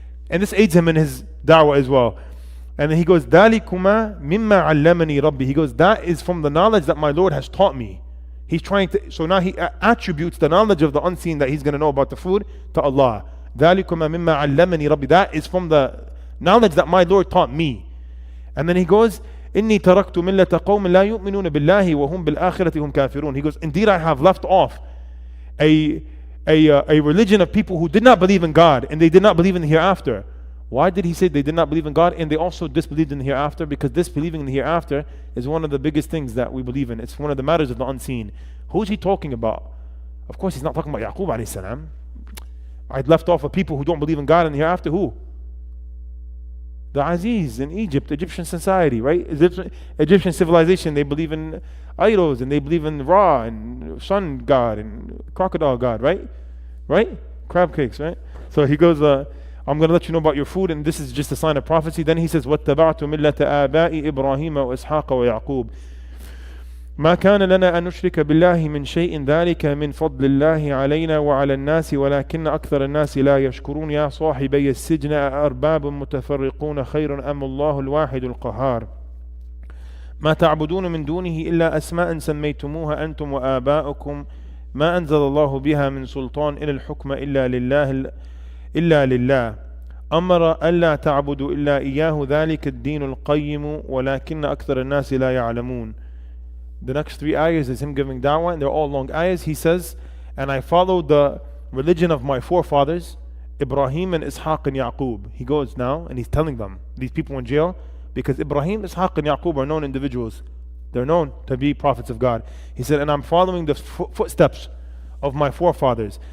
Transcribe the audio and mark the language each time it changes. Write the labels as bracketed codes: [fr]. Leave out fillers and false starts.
[en] And this aids him in his da'wah as well. And then he goes, [ar] ذَلِكُمَا مِمَّا عَلَّمَنِي رَبِّي. [en] He goes, that is from the knowledge that my Lord has taught me. He's trying to, so now he attributes the knowledge of the unseen that he's going to know about the food to Allah. [ar] ذَلِكُمَا مِمَّا عَلَّمَنِي رَبِّي. [en] That is from the knowledge that my Lord taught me. And then he goes, [ar] إني تركت ملة قوم لا يؤمنون بالله وهم بالآخرة هم كافرون. [en] He goes, indeed I have left off a religion of people who did not believe in God and they did not believe in the hereafter. Why did he say they did not believe in God and they also disbelieved in the hereafter? Because disbelieving in the hereafter is one of the biggest things that we believe in. It's one of the matters of the unseen. Who is he talking about? Of course he's not talking about Yaqub alayhi salam. I'd left off of people who don't believe in God and the hereafter. Who? The Aziz in Egypt, Egyptian society, right? Egyptian civilization, they believe in idols and they believe in Ra and sun god and crocodile god, right? Right? Crab cakes, right? So he goes, I'm going to let you know about your food, and this is just a sign of prophecy. Then he says, [ar] وَاتَّبَعْتُ مِلَّةَ آبَاءِ إِبْرَاهِيمَ وَإِسْحَاقَ وَيَعْقُوبَ ما كان لنا أن نشرك بالله من شيء ذلك من فضل الله علينا وعلى الناس ولكن أكثر الناس لا يشكرون يا صاحبي السجن أأرباب متفرقون خير أم الله الواحد القهار ما تعبدون من دونه إلا أسماء سميتموها أنتم وآباؤكم ما أنزل الله بها من سلطان إن الحكم إلا لله أمر ألا تعبدوا إلا إياه ذلك الدين القيم ولكن أكثر الناس لا يعلمون. [en] The next 3 ayahs is him giving da'wah, and they're all long ayahs. He says, and I followed the religion of my forefathers, Ibrahim and Ishaq and Yaqub. He goes now and he's telling them, these people in jail, because Ibrahim, Ishaq and Yaqub are known individuals. They're known to be prophets of God. He said, and I'm following the footsteps of my forefathers.